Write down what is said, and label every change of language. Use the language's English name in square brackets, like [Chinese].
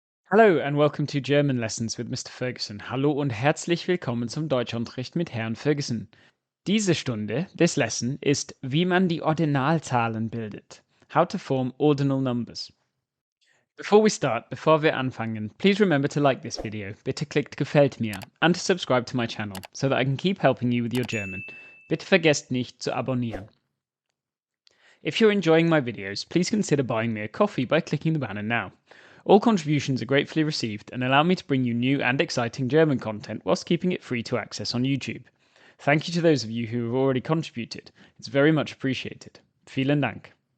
[English] Hallo and welcome to German Lessons with Mr. Ferguson. [German] Hallo und herzlich willkommen zum Deutschunterricht mit Herrn Ferguson. Diese Stunde, [English] this lesson, [German] ist, wie man die Ordinalzahlen bildet. [English] How to form ordinal numbers. [German] Bevor wir anfangen, [English] please remember to like this video. [German] Bitte klickt Gefällt mir [English] and to subscribe to my channel so that I can keep helping you with your German. [German] Bitte vergesst nicht zu abonnieren. [English] If you're enjoying my videos, please consider buying me a coffee by clicking the banner now. All contributions are gratefully received and allow me to bring you new and exciting German content whilst keeping it free to access on YouTube. Thank you to those of you who have already contributed. It's very much appreciated. [German] Vielen Dank.